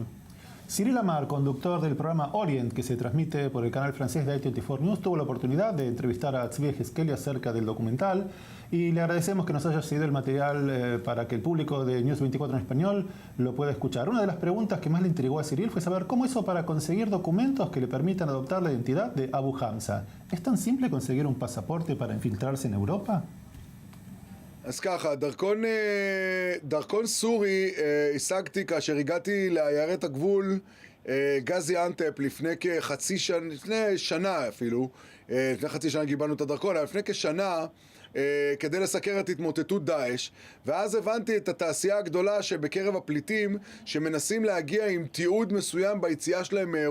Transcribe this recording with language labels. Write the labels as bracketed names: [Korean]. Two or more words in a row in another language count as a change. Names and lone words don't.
[Spanish] Cyril Amar, conductor del programa Orient, que se transmite por el canal francés de i24 News, tuvo la oportunidad de entrevistar a Tzvi Yehezkeli acerca del documental y le agradecemos que nos haya cedido el material para que el público de News 24 en español lo pueda escuchar. Una de las preguntas que más le intrigó a Cyril fue saber cómo hizo para conseguir documentos que le permitan adoptar la identidad de Abu Hamza. ¿Es tan simple conseguir un pasaporte para infiltrarse en Europa? [Hebrew] אז ככה, דרכון סורי השגתי כאשר הגעתי לעיירת הגבול גזי אנטפ לפני שנה אפילו, לפני חצי שנה קיבלנו את הדרכון, אבל לפני כשנה כדי לסקר את התמוטטות דאעש, ואז הבנתי את התעשייה הגדולה שבקרב הפליטים שמנסים להגיע עם תיעוד מסוים ביציאה שלהם מאירופה.